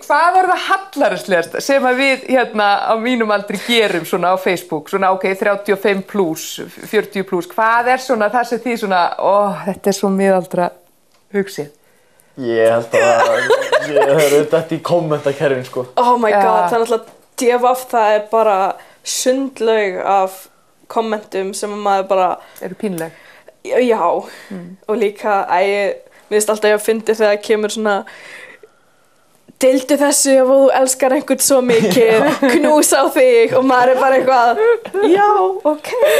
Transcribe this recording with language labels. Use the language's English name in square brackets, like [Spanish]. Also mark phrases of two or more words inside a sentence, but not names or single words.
[Icelandic] Hvað er það hallarislegasta sem að við á mínum aldri gerum svona á Facebook, svona 35 plus, 40 plus, hvað er svona það sem þið svona, þetta er svo miðaldra hugsið? Ég held að það er auðvitað í kommentakerfin, sko. [English] Oh my god, [Icelandic] það er náttúrulega DFF, það er bara sundlaug af kommentum sem maður bara eru pínleg. Já, og líka, mér finnst alltaf ég að fyndi þegar kemur svona deildu þessu ef þú elskar einhvern svo mikið, knúsa á þig og maður er bara eitthvað, já, ok,